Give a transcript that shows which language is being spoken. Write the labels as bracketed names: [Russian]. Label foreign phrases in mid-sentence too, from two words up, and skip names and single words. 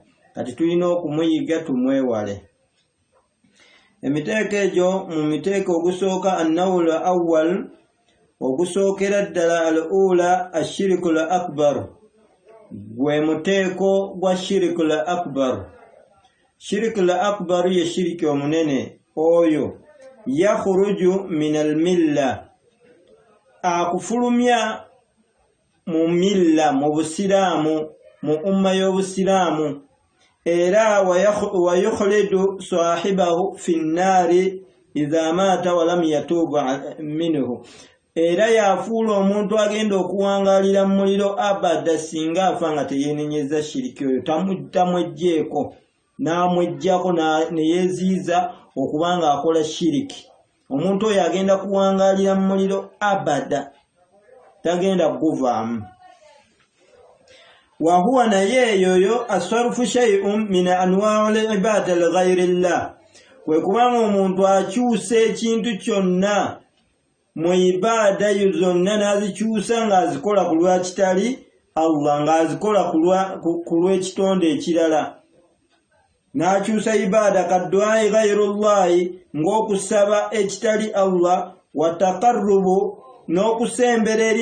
[Ganda] Kati tulina okumuyiga tumwewale. Emiteeko egyo mu miteeko ogusooka [Arabic] النوع الأول, [Ganda] ogusookera ddala [Arabic] الأولى الشرك الأكبر, [Ganda] gwe muteeko gwa [Arabic] الشرك الأكبر. الشرك الأكبر [Ganda] ye shiriki omunene oyo [Arabic] يخرج من الملة, [Ganda] akufulumya mu milla, mu busiraamu, mu umma y'obusiraamu, era [Arabic] ويخلد صاحبه في النار إذا مات ولم يتب منه, [Ganda] era yafuula omuntu agenda okuwangalira mu muliro abada singa afa nga teyeenenyeza shiriki oyo, tamwejjeeko n'amwejjako ne yeeziiza okubanga akola shiriki. Omuntu oyo agenda kuwangalira mu muliro abada, tagenda kuvaamu. [Arabic] وهو [Ganda] naye yoyo [Arabic] صرف شيء من أنواع العبادة لغير الله, [Ganda] kwe kubanga omuntu akyusa ekintu kyonna mu ibaada zonna n'azikyusa ng'azikola ku lwa kitali Allah, ng'azikola ku lw'ekitonde ekirala. N'akyusa ibaada [Arabic] كدعاء غير الله, [Ganda] ng'okusaba ekitali Allah, [Arabic] والتقرب, [Ganda] n'okusembera eri